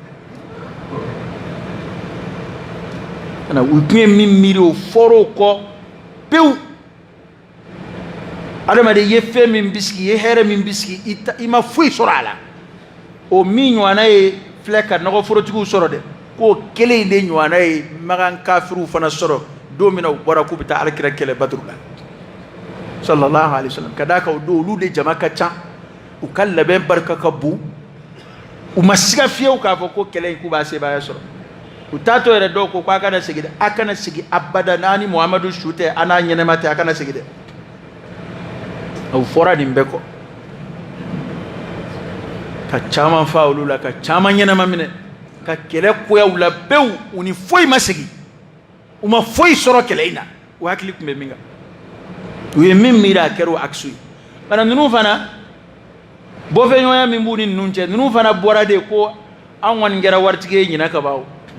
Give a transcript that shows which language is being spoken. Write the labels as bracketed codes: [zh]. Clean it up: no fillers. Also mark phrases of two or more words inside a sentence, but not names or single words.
[bm] u tun ye min miiri o fɔra o kɔ pewu adamaden ye fɛn min bisigi ye hɛrɛ min bisigi i ma foyi sɔrɔ a la o min ɲɔgɔnna ye filɛ ka nɔgɔforotigiw sɔrɔ dɛ k'o kelen de ɲɔgɔnna ye magan kafiriw fana sɔrɔ don min na u bɔra k'u bɛ taa alakira kɛlɛ Baduru la [ar] صلى الله عليه وسلم [bm] ka d'a kan o don olu de jama ka ca u ka labɛn barika ka bon u ma siga fiyewu k'a fɔ ko kɛlɛ in k'u b'a sebaaya sɔrɔ u taatɔ yɛrɛ dɔw ko k'a kana segin dɛ a kana segin abada n'a ni Muhamadu su tɛ a n'a ɲɛnɛma tɛ a kana segin dɛ u fɔra nin bɛɛ kɔ ka caman fa olu la ka caman ɲɛnɛma minɛ ka kɛlɛ koyaw la pewu u ni foyi ma segin u ma foyi sɔrɔ kɛlɛ in na u hakili tun bɛ min kan u ye min miiri a kɛra o aksu ye bana ninnu fana bɔfɛɲɔgɔnya min b'u ni ninnu cɛ ninnu fana bɔra de ko an kɔni kɛra waritigi ye ɲinɛ ka ban o